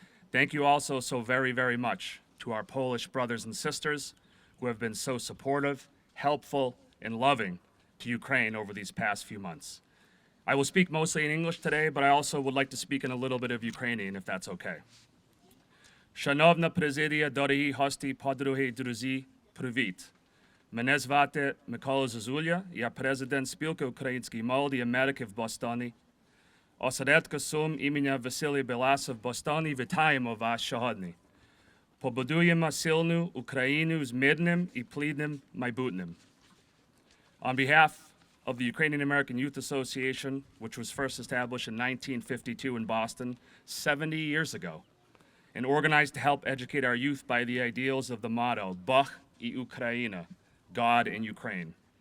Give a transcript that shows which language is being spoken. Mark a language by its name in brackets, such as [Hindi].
[English] Thank you also so very, very much to our Polish brothers and sisters who have been so supportive, helpful, and loving to Ukraine over these past few months. I will speak mostly in English today, but I also would like to speak in a little bit of Ukrainian, if that's okay. [Ukrainian] Шановна президія, дорогі гості, подруги, друзі, привіт. Мене звати Микола Зозуля, я президент спілки української молоді Америки в Бостоні. Осередка Сум імені Василія Біласа в Бостоні вітаємо вас сьогодні. Побудуємо сильну Україну з мирним і плідним майбутнім. [English] On behalf of the Ukrainian American Youth Association, which was first established in 1952 in Boston, 70 years ago, and organized to help educate our youth by the ideals of the motto, [Ukrainian] Bach i Ukraina, [English] God in Ukraine.